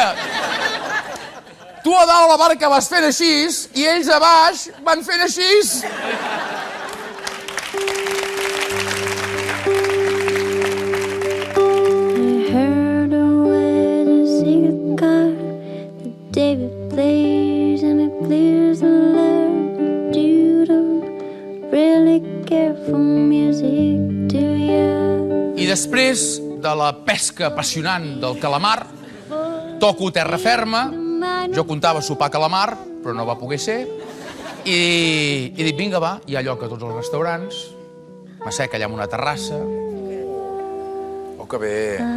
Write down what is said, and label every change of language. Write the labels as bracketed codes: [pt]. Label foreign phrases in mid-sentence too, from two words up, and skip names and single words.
[ca] Tu a dalt la barca vas fent així i ells a baix van fent així. [en] David plays and it clears the learn. You don't really care for music, do ya? [ca] I després de la pesca apassionant del calamar, toco terra ferma. Jo comptava sopar calamar, però no va poder ser. I dic, vinga, va, hi ha lloc a tots els restaurants. M'assec allà en una terrassa. Oh, que bé.